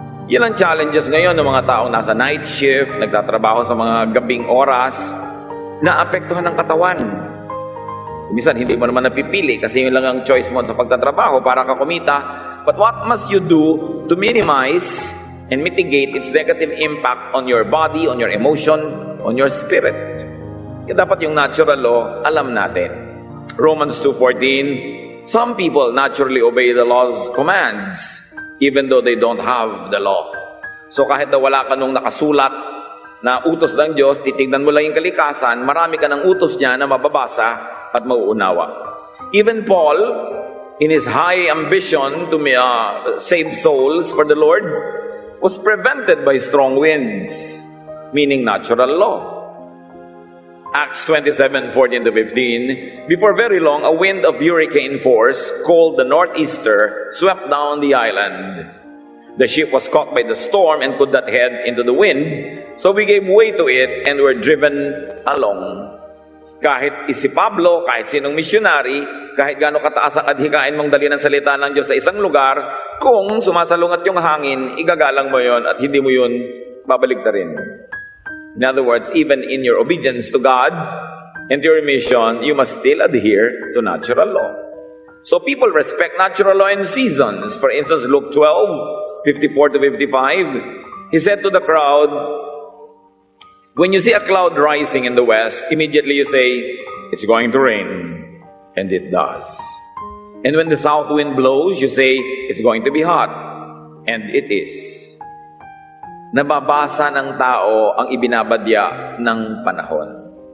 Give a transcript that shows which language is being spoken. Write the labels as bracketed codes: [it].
[tl] Yan ang challenges ngayon ng mga taong nasa night shift, nagtatrabaho sa mga gabing oras, naapektuhan ng katawan. Minsan hindi mo naman napipili kasi yun lang ang choice mo sa pagtatrabaho para ka kumita. [en] But what must you do to minimize and mitigate its negative impact on your body, on your emotion, on your spirit? [tl] Kaya dapat yung natural law, alam natin. [en] Romans 2:14, some people naturally obey the law's commands, even though they don't have the law. [tl] So kahit na wala ka nung nakasulat na utos ng Diyos, titignan mo lang yung kalikasan, marami ka ng utos niya na mababasa at mauunawa. [en] Even Paul, in his high ambition to save souls for the Lord, was prevented by strong winds, meaning natural law. Acts 27:14-15, before very long, a wind of hurricane force, called the Northeaster, swept down the island. The ship was caught by the storm and could not head into the wind, so we gave way to it and were driven along. [tl] Kahit si Pablo, kahit sinong missionary, kahit gaano kataas ang adhikain mong dali ng salita ng Diyos sa isang lugar, kung sumasalungat yung hangin, igagalang mo yon at hindi mo yun babaligtarin. [en] In other words, even in your obedience to God and your mission, you must still adhere to natural law. So people respect natural law in seasons. For instance, Luke 12:54-55, He said to the crowd, when you see a cloud rising in the west, immediately you say, it's going to rain. And it does. And when the south wind blows, you say, it's going to be hot. And it is. [tl] Nababasa ng tao ang ibinabadya ng panahon.